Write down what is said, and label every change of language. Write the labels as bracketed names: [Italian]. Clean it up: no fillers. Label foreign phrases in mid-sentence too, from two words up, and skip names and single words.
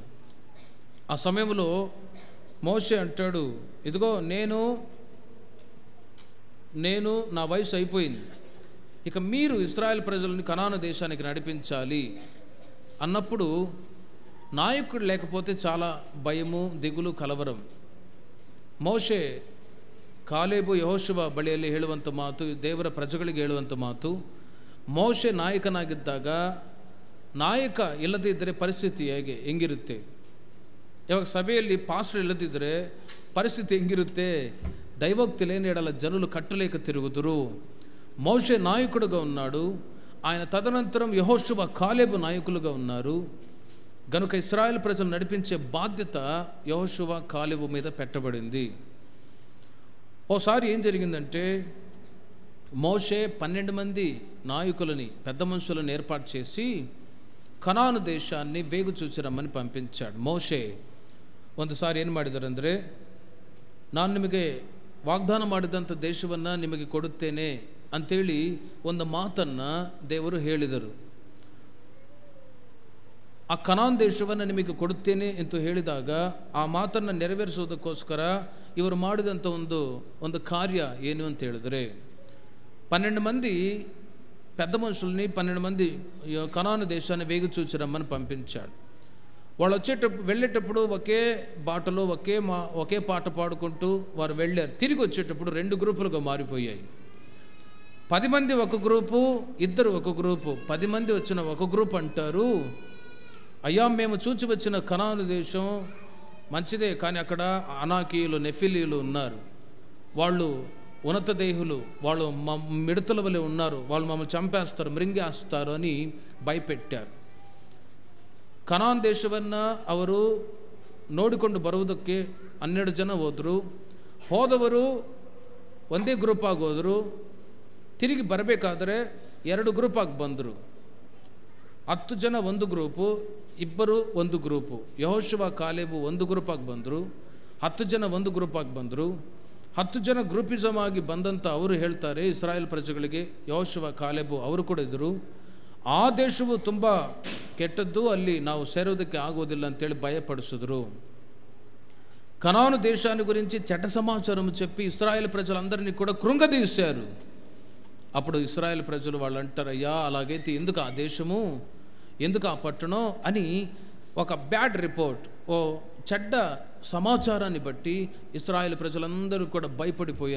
[Telugu] ఆ సమయంలో మోషే అంటాడు, ఇదిగో నేను నా వయసు అయిపోయింది, ఇక మీరు ఇశ్రాయేలు ప్రజలని కనాను దేశానికి నడిపించాలి అన్నప్పుడు నాయకుడు లేకపోతే చాలా భయము, దిగులు, కలవరం. [Kannada] ಮೋಶೆ ಕಾಲೇಬು ಯೆಹೋಶುವ ಬಳಿಯಲ್ಲಿ ಹೇಳುವಂಥ ಮಾತು, ದೇವರ ಪ್ರಜೆಗಳಿಗೆ ಹೇಳುವಂಥ ಮಾತು, ಮೋಶೆ ನಾಯಕನಾಗಿದ್ದಾಗ ನಾಯಕ ಇಲ್ಲದೇ ಇದ್ದರೆ ಪರಿಸ್ಥಿತಿ ಹೆಂಗಿರುತ್ತೆ? ಇವಾಗ ಸಭೆಯಲ್ಲಿ ಪಾಸ್ಟರ್ ಇಲ್ಲದಿದ್ದರೆ ಪರಿಸ್ಥಿತಿ ಹೆಂಗಿರುತ್ತೆ? [Telugu] దైవోక్తి లేని ఎడల జనులు కట్టలేక తిరుగుదురు. మోషే నాయకుడుగా ఉన్నాడు. ఆయన తదనంతరం యెహోషువ కాలేబు నాయకులుగా ఉన్నారు. గనుక ఇశ్రాయేలు ప్రజలు నడిపించే బాధ్యత యెహోషువ కాలేబు మీద పెట్టబడింది. ఓసారి ఏం జరిగిందంటే మోషే 12 మంది నాయకులని, పెద్ద మనుషులను ఏర్పాటు చేసి కనాను దేశాన్ని వేగు చూచి రమ్మని పంపించాడు. [Kannada] ಮೋಶೆ ಒಂದು ಸಾರಿ ಏನು ಮಾಡಿದರಂದರೆ, ನಾನು ನಿಮಗೆ ವಾಗ್ದಾನ ಮಾಡಿದಂಥ ದೇಶವನ್ನು ನಿಮಗೆ ಕೊಡುತ್ತೇನೆ ಅಂತೇಳಿ ಒಂದು ಮಾತನ್ನು ದೇವರು ಹೇಳಿದರು. ಆ ಕನಾನ್ ದೇಶವನ್ನು ನಿಮಗೆ ಕೊಡುತ್ತೇನೆ ಎಂದು ಹೇಳಿದಾಗ ಆ ಮಾತನ್ನು ನೆರವೇರಿಸುವುದಕ್ಕೋಸ್ಕರ ಇವರು ಮಾಡಿದಂಥ ಒಂದು ಕಾರ್ಯ ಏನು ಅಂತ ಹೇಳಿದ್ರೆ, [Telugu] 12 మంది పెద్ద మనుషుల్ని 12 మంది కనాను దేశాన్ని వేగు చూచి రమ్మని పంపించాడు. వాళ్ళు వెళ్ళేటప్పుడు ఒకే బాటలో ఒకే పాట పాడుకుంటూ వారు వెళ్ళారు. తిరిగి వచ్చేటప్పుడు 2 గ్రూపులుగా మారిపోయాయి. 10 మంది ఒక గ్రూపు, ఇద్దరు ఒక గ్రూపు. 10 మంది వచ్చిన ఒక గ్రూప్ అంటారు, అయ్యా మేము చూచి వచ్చిన కనాను దేశం మంచిదే, కానీ అక్కడ అనాకీయులు నెఫిలీలు ఉన్నారు, వాళ్ళు ఉన్నత దేహులు, వాళ్ళు మిడతల వలె ఉన్నారు, వాళ్ళు మమ్మల్ని చంపేస్తారు, మృంగేస్తారు అని ಭಯಪಟ್ಟಾరు. [Kannada] ಕನಾನ್ ದೇಶವನ್ನು ಅವರು ನೋಡಿಕೊಂಡು ಬರುವುದಕ್ಕೆ 12 ಜನ ಹೋದವರು ಒಂದೇ ಗ್ರೂಪ್ ಆಗಿ ಹೋದರು. ತಿರುಗಿ ಬರಬೇಕಾದರೆ 2 ಗ್ರೂಪ್ ಆಗಿ ಬಂದರು. 10 ಜನ ಒಂದು ಗ್ರೂಪು, ಇಬ್ಬರು ಒಂದು ಗ್ರೂಪು. ಯೆಹೋಶುವ ಕಾಲೇಬು ಒಂದು ಗ್ರೂಪ್ ಆಗಿ ಬಂದರು, 10 ಜನ ಒಂದು ಗ್ರೂಪ್ ಆಗಿ ಬಂದರು. 10 ಜನ ಗ್ರೂಪಿಸಮ್ ಆಗಿ ಬಂದಂಥ ಅವರು ಹೇಳ್ತಾರೆ ಇಸ್ರಾಯೇಲ್ ಪ್ರಜೆಗಳಿಗೆ, ಯೆಹೋಶುವ ಕಾಲೇಬು ಅವರು ಕೂಡ ಇದ್ದರು, ಆ ದೇಶವು ತುಂಬ ಕೆಟ್ಟದ್ದು, ಅಲ್ಲಿ ನಾವು ಸೇರೋದಕ್ಕೆ ಆಗೋದಿಲ್ಲ ಅಂತೇಳಿ ಭಯಪಡಿಸಿದ್ರು. [Telugu] కనాను దేశాన్ని గురించి చెడ్డ సమాచారం చెప్పి ఇశ్రాయేలు ప్రజలందరినీ కూడా కృంగదీశారు. అప్పుడు ఇశ్రాయేలు ప్రజలు వాళ్ళు అంటారు, అయ్యా అలాగైతే ఎందుకు ఆ దేశము, ఎందుకు ఆ పట్టణం అని ఒక [English] bad report, [Telugu] ఓ చెడ్డ సమాచారాన్ని బట్టి ఇశ్రాయేలు ప్రజలందరూ కూడా భయపడిపోయారు.